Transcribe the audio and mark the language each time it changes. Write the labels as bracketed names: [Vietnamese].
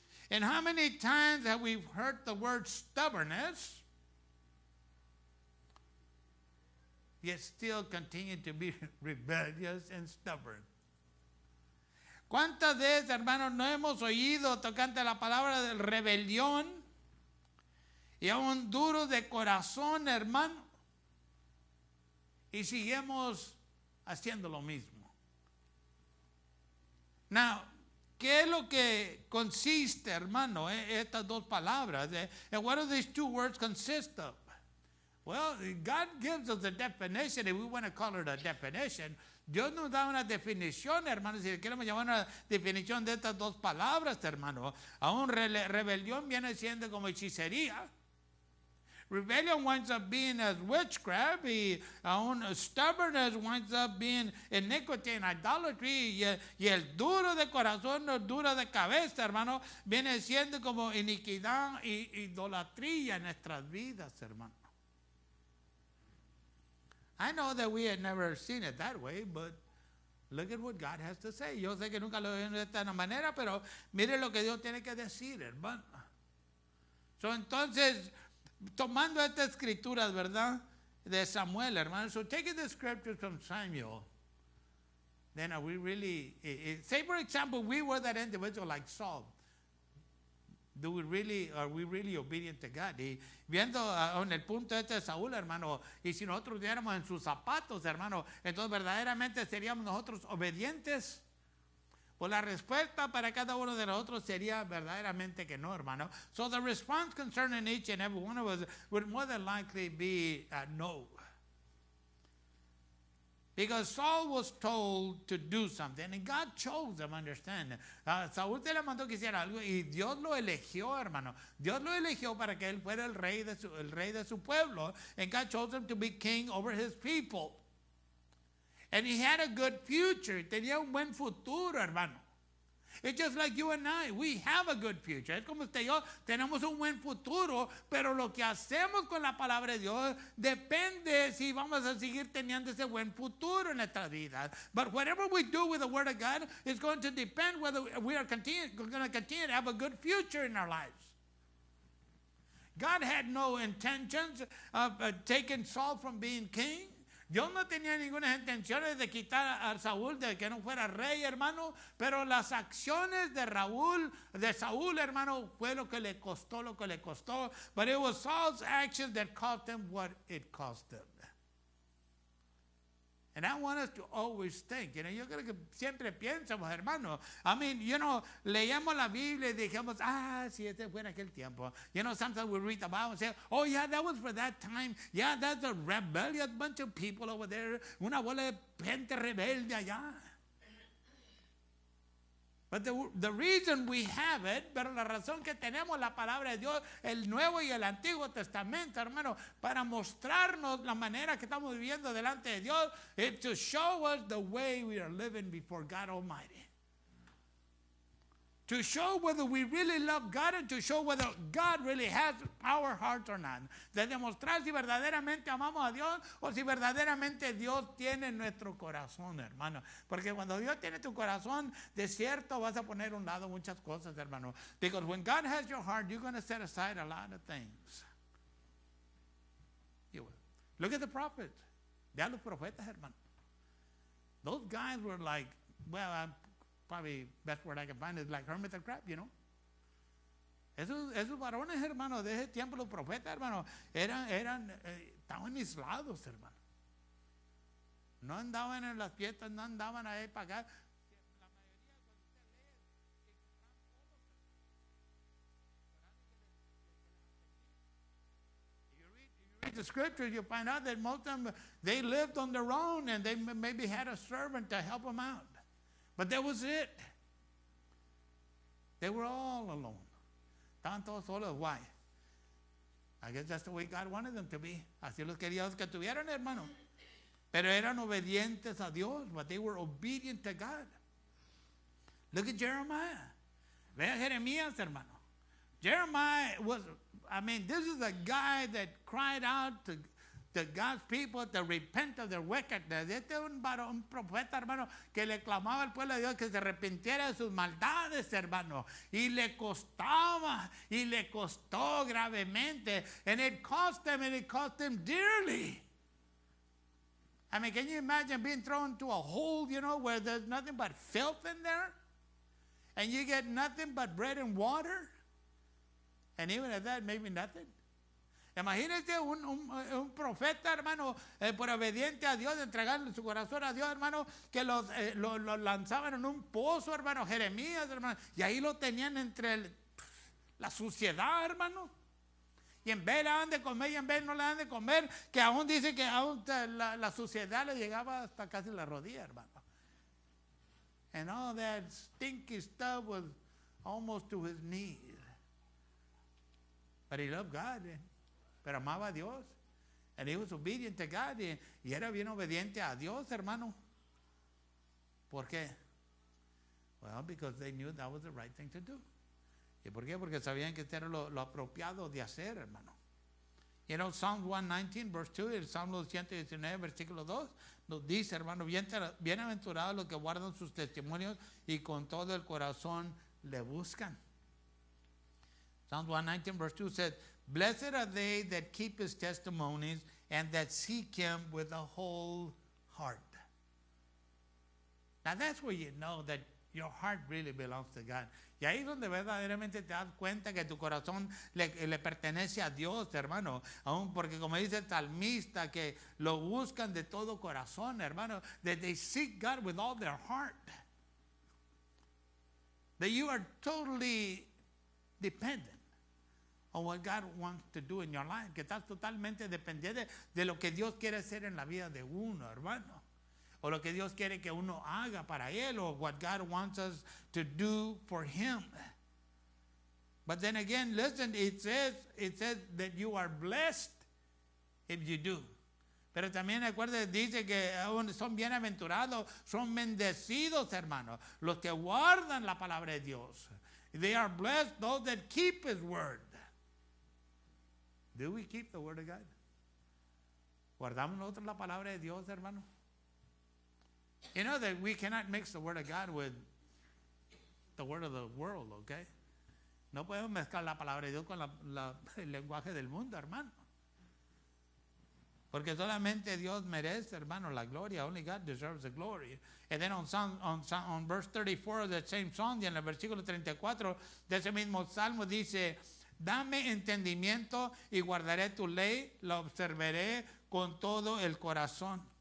[English] And how many times have we heard the word stubbornness, yet still continue to be rebellious and stubborn? [Spanish] ¿Cuántas veces, hermanos, no hemos oído tocante la palabra de rebelión y aún duros de corazón, hermano? Y seguimos haciendo lo mismo. Now, ¿qué es lo que consiste, hermano, estas dos palabras? [English] And what do these two words consist of? Well, God gives us a definition, if we want to call it a definition. [Spanish] Dios nos da una definición, hermano. Si queremos llamar una definición de estas dos palabras, hermano. Aún rebelión viene siendo como hechicería. [English] Rebellion winds up being as witchcraft. [Spanish] Y aún [English] stubbornness winds up being iniquity and idolatry. [Spanish] Y el duro de corazón, el duro de cabeza, hermano, viene siendo como iniquidad y idolatría en nuestras vidas, hermano. [English] I know that we had never seen it that way, but look at what God has to say. [Spanish] Yo sé que nunca lo veo de esta manera, pero mire lo que Dios tiene que decir, hermano. So, entonces, tomando estas escrituras, ¿verdad? De Samuel, hermano. [English] So, taking the scriptures from Samuel, then are we really, say for example, we were that individual like Saul. Are we really obedient to God? [Spanish] Y viendo en el punto este de Saúl, hermano, y si nosotros diéramos en sus zapatos, hermano, entonces verdaderamente seríamos nosotros obedientes. Pues la respuesta para cada uno de nosotros sería verdaderamente que no, hermano. [English] So the response concerning each and every one of us would more than likely be no. Because Saul was told to do something, and God chose them, understand. [Spanish] Saúl se le mandó que hiciera algo, y Dios lo eligió, hermano. Dios lo eligió para que él fuera el rey de su pueblo. [English] And God chose him to be king over his people. And he had a good future. [Spanish] Tenía un buen futuro, hermano. [English] It's just like you and I. We have a good future. [Spanish] Es como usted y yo tenemos un buen futuro, pero lo que hacemos con la palabra de Dios depende si vamos a seguir teniendo ese buen futuro en nuestra vida. [English] But whatever we do with the Word of God is going to depend whether we are going to continue to have a good future in our lives. God had no intentions of taking Saul from being king. [Spanish] Dios no tenía ninguna intenciones de quitar a Saúl, de que no fuera rey, hermano, pero las acciones de Saúl, hermano, fue lo que le costó. [English] But it was Saul's actions that cost him what it cost him. And I want us to always think, [Spanish] yo creo que siempre piensamos, hermano. [English] I mean, [Spanish] leíamos la Biblia y dijimos, si este fue en aquel tiempo. [English] Sometimes we read the Bible and say, oh yeah, that was for that time. Yeah, that's a rebellious bunch of people over there. [Spanish] Una bola de gente rebelde allá. [English] But the reason we have it, [Spanish] pero la razón que tenemos la palabra de Dios, el Nuevo y el Antiguo Testamento, hermano, para mostrarnos la manera que estamos viviendo delante de Dios, [English] is to show us the way we are living before God Almighty. To show whether we really love God and to show whether God really has our hearts or not. [Spanish] De demostrar si verdaderamente amamos a Dios o si verdaderamente Dios tiene nuestro corazón, hermano. Porque cuando Dios tiene tu corazón, de cierto vas a poner a un lado muchas cosas, hermano. [English] Because when God has your heart, you're going to set aside a lot of things. You will. Look at the prophets. [Spanish] Vean los profetas, hermano. [English] Those guys were like, well, probably best word I can find is like hermit and crab, [Spanish] Esos varones, hermano, de ese tiempo, los profetas, hermano, estaban aislados, hermano. No andaban en las fiestas, no andaban ahí para acá. La mayoría, cuando usted lee, [English] If you read the scriptures, you find out that most of them, they lived on their own and they maybe had a servant to help them out. But that was it. They were all alone. [Spanish] Estaban todos solos. [English] Why? I guess that's the way God wanted them to be. [Spanish] Así los quería que tuvieran, hermano. Pero eran obedientes a Dios, [English] but they were obedient to God. Look at Jeremiah. [Spanish] Vea Jeremías, hermano. [English] Jeremiah was, this is a guy that cried out to God's people to repent of their wickedness. [Spanish] Este es un profeta, hermano, que le clamaba al pueblo de Dios que se arrepintiera de sus maldades, hermano. Y le costaba, y le costó gravemente. [English] And it cost them dearly. Can you imagine being thrown into a hole, where there's nothing but filth in there? And you get nothing but bread and water? And even at that, maybe nothing. [Spanish] Imagínese un profeta, hermano, por obediente a Dios, entregarle su corazón a Dios, hermano, que los lanzaban en un pozo, hermano, Jeremías, hermano, y ahí lo tenían entre la suciedad, hermano. Y en vez le dan de comer y en vez no le dan de comer, que aún dice que aún la suciedad le llegaba hasta casi la rodilla, hermano. [English] And all that stinky stuff was almost to his knees. But he loved God, [Spanish] pero amaba a Dios. [English] And he was obedient to God. [Spanish] Y era bien obediente a Dios, hermano. ¿Por qué? [English] Well, because they knew that was the right thing to do. [Spanish] ¿Y por qué? Porque sabían que esto era lo apropiado de hacer, hermano. [English] Psalm 119, verse 2, [Spanish] el Salmo 119, versículo 2, nos dice, hermano, bienaventurados los que guardan sus testimonios y con todo el corazón le buscan. [English] Psalm 119, verse 2 says, blessed are they that keep his testimonies and that seek him with a whole heart. Now that's where you know that your heart really belongs to God. [Spanish] Y ahí es donde verdaderamente te das cuenta que tu corazón le pertenece a Dios, hermano. Aún porque como dice el salmista, que lo buscan de todo corazón, hermano. [English] That they seek God with all their heart. That you are totally dependent on what God wants to do in your life. [Spanish] Que estás totalmente dependiente de lo que Dios quiere hacer en la vida de uno, hermano. O lo que Dios quiere que uno haga para Él, [English] or what God wants us to do for Him. But then again, listen, it says that you are blessed if you do. [Spanish] Pero también acuérdense, dice que son bienaventurados, son bendecidos, hermanos, los que guardan la palabra de Dios. [English] They are blessed, those that keep His word. Do we keep the word of God? [Spanish] ¿Guardamos nosotros la palabra de Dios, hermano? [English] You know that we cannot mix the word of God with the word of the world, okay? [Spanish] No podemos mezclar la palabra de Dios con el lenguaje del mundo, hermano. Porque solamente Dios merece, hermano, la gloria. [English] Only God deserves the glory. And then on verse 34 of that same song, [Spanish] y en el versículo 34 de ese mismo salmo dice, dame entendimiento y guardaré tu ley, la observaré con todo el corazón.